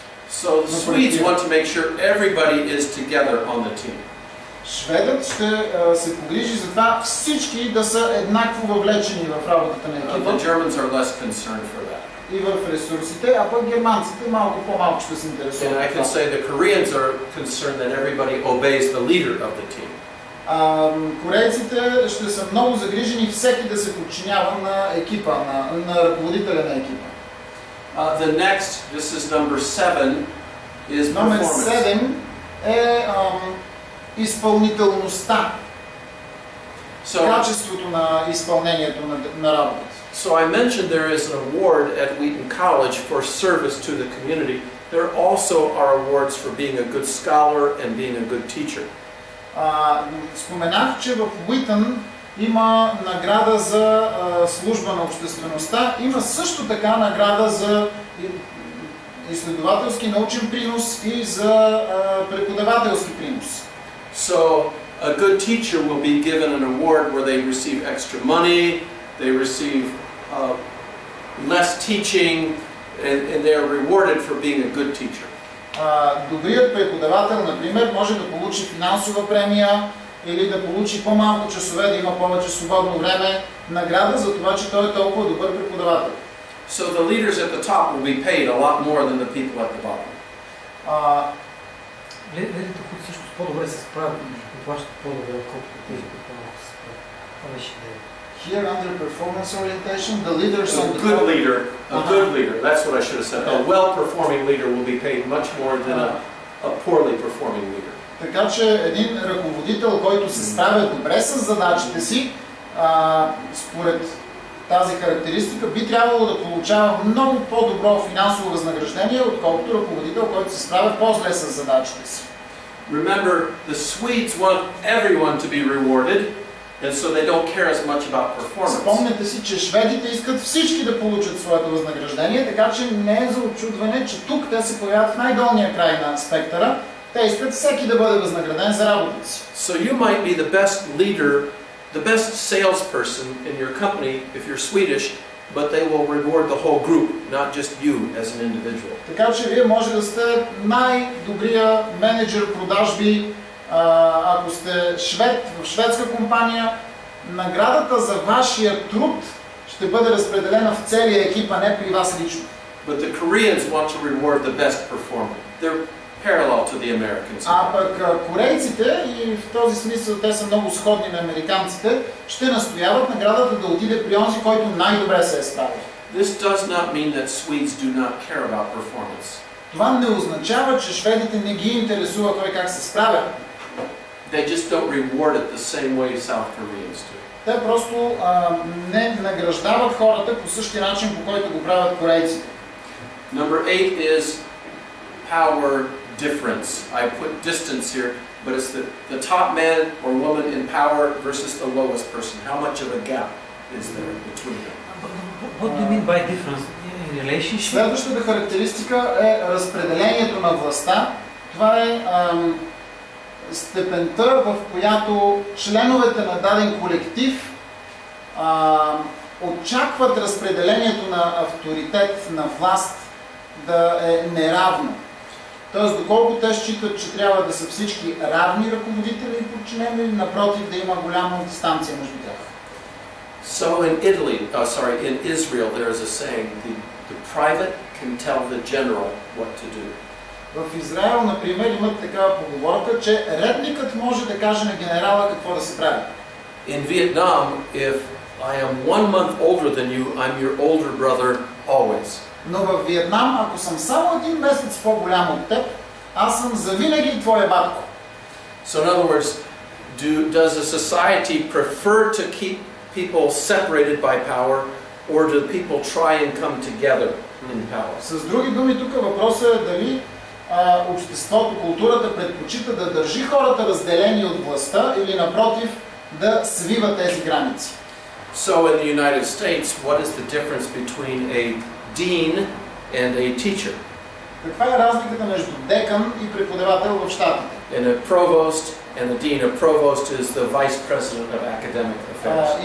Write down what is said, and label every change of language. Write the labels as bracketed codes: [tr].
[en] So the Swedes want to make sure everybody is together on the team. [bg] Шведът ще се погрижи за това всички да са еднакво въвлечени в работата на екипа. [en] The Germans are less concerned for that. [bg] И в ресурсите, а пък германците малко по-малко ще се интересуват. [en] And I can say the Koreans are concerned that everybody obeys the leader of the team. [bg] Корейците ще са много загрижени всеки да се подчинява на екипа, на ръководителя на екипа. [en] The next, this is number 7, is [bg] Номер [en] performance. [bg] 7 е изпълнителността, качеството на изпълнението на работата. [en] So I mentioned there is an award at Wheaton College for service to the community. There also are awards for being a good scholar and being a good teacher. [bg] Споменах, че в Уитън има награда за служба на обществеността, има също така награда за изследователски научен принос и за преподавателски принос. [en] So A good teacher will be given an award where they receive extra money, they receive less teaching, and they are rewarded for being a good teacher. [bg] Добрият преподавател, например, може да получи финансова премия или да получи по-малко часове, да има повече свободно време, награда за това, че той е толкова добър преподавател. [en] So the leaders at the top will be paid a lot more than the people at the bottom. [bg] Лидерите, които също по-добре се справят, плащат по-добре, отколкото тези, които по-малко се справят. Това беше идеята. [en] Here under performance orientation, the leaders on the good top... leader, a good leader, that's what I should have said. A well-performing leader will be paid much more than a poorly performing leader. [bg] Така че един ръководител, който се справя добре с задачите си, според тази характеристика, би трябвало да получава много по-добро финансово възнаграждение, отколкото ръководител, който се справя по-зле с задачите си. [en] Remember, the Swedes want everyone to be rewarded, and so they don't care as much about performance. [bg] Спомняте си, че шведите искат всички да получат своето възнаграждение, така че не е за очудване, че тук те се появяват в най-долния край на спектъра. Те искат всеки да бъде възнаграден за работата си. [en] So you might be the best leader, the best salesperson in your company if you're Swedish, but they will reward the whole group, not just you as an individual. [bg] Така че вие може да сте най-добрия менеджер продажби, ако сте швед в шведска компания, наградата за вашия труд ще бъде разпределена в целия екип, а не при вас лично. [en] But the Koreans want to reward the best performer. They're parallel to the Americans. [bg] А пък корейците, и в този смисъл те са много сходни на американците, ще настояват наградата да отиде при онзи, който най-добре се е справил. [en] This does not mean that Swedes do not care about performance. [bg] Това не означава, че шведите не ги интересува кой как се справя. [en] They just don't reward it the same way South Koreans do. [bg] Те просто не награждават хората по същия начин, по който го правят корейците. [en] Number 8 is power difference. I put distance here, but it's the top man or woman in power versus the lowest person. How much of a gap is there between them? What do you mean by difference in relationship? [bg] Следващата характеристика е разпределението на властта. Това е степента, в която членовете на даден колектив очакват разпределението на авторитет, на власт да е неравно. Тоест, доколко те считат, че трябва да са всички равни ръководители и подчинени, напротив, да има голяма дистанция между тях. [en] So in Israel, there is a saying: the private can tell the general what to do. [bg] В Израел, например, имат такава поговорка, че редникът може да каже на генерала какво да се прави. [en] In Vietnam, if I am 1 month older than you, I'm your older brother always. [bg] Но в Виетнам, ако съм само 1 месец по-голям от теб, аз съм завинаги твоя батко. [en] So in other words, does a society prefer to keep people separated by power, or do people try and come together in power? [bg] С други думи, тук въпросът е дали обществото, културата предпочита да държи хората разделени от властта или напротив да свива тези граници. [en] So in the United States, what is the difference between a dean and a teacher? [bg] Каква е разликата между декан и преподавател в щатите? [en] And a provost and a dean. A provost is the vice president of academic affairs.